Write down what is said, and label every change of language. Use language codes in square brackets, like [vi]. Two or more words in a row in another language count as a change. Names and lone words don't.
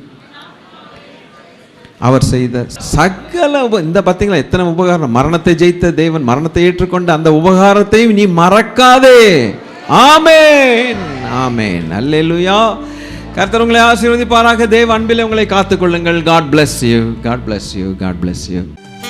[ta] அவர் செய்த சகல இந்த பார்த்தீங்களா எத்தனை உபகாரம். மரணத்தை ஜெயித்த தேவன், மரணத்தை ஏற்றுக்கொண்ட அந்த உபகாரத்தையும் நீ மறக்காதே. ஆமென் ஆமென் அல்லேலூயா. கர்த்தர் உங்களை ஆசீர்வதிப்பாராக. தேவ அன்பிலே உங்களை காத்துக்கொள்ளுங்கள். [en] God bless you. God bless you. God bless you.